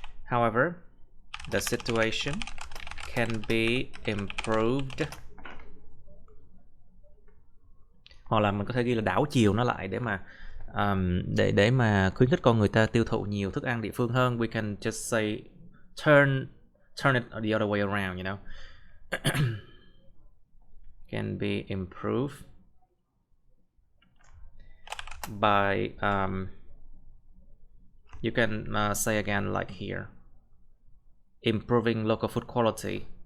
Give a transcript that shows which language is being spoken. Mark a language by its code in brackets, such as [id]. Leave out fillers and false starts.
[en] However, the situation can be improved. [vi] Hoặc là mình có thể ghi là đảo chiều nó lại để mà để mà khuyến khích con người ta tiêu thụ nhiều thức ăn địa phương hơn, [en] we can just say turn it the other way around, you know. Can be improved by you can say again like here, improving local food quality.